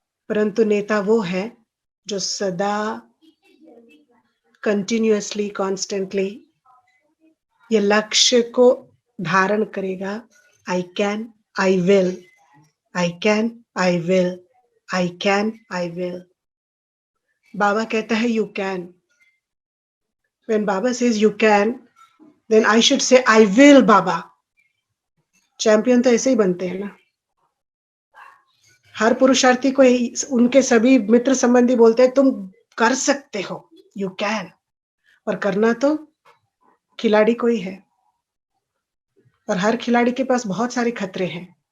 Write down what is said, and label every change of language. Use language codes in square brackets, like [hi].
[hi] परंतु नेता वो है जो सदा [en] continuously, constantly [hi] ये लक्ष्य को धारण करेगा। [en] I can, I will, I can, I will, I can, I will. [hi] बाबा कहता है [en] You can. When Baba says you can, then I should say I will Baba. [hi] Champion तो ऐसे ही बनते हैं ना। हर पुरुषार्थी को उनके सभी मित्र संबंधी बोलते हैं तुम कर सकते हो, [en] You can. [hi] और करना तो खिलाड़ी को ही है, और हर खिलाड़ी के पास बहुत सारे खतरे हैं।